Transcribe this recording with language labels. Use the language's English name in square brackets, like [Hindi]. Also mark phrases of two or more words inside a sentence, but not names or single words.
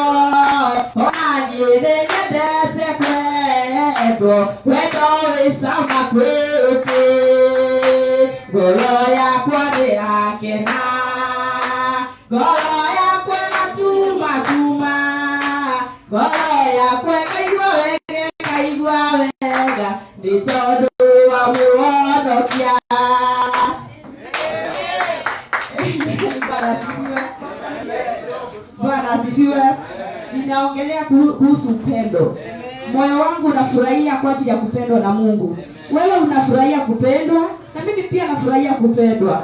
[Kikuyu] ona niĩ nĩ nyendete kwendwo, wendo wĩ cama kwĩũkĩ, ngoro yakwa ndĩrakena, ngoro yakwa natuma, ngoro yakwa ĩkaigua wega nĩ tondũ wa muonokia. [Swahili] Bwana asifiwe. Ninaongelea kuhusu upendo. Moyo wangu unafurahia kwa ajili ya kupendwa na Mungu. Wewe unafurahia kupendwa na mimi pia nafurahia kupendwa.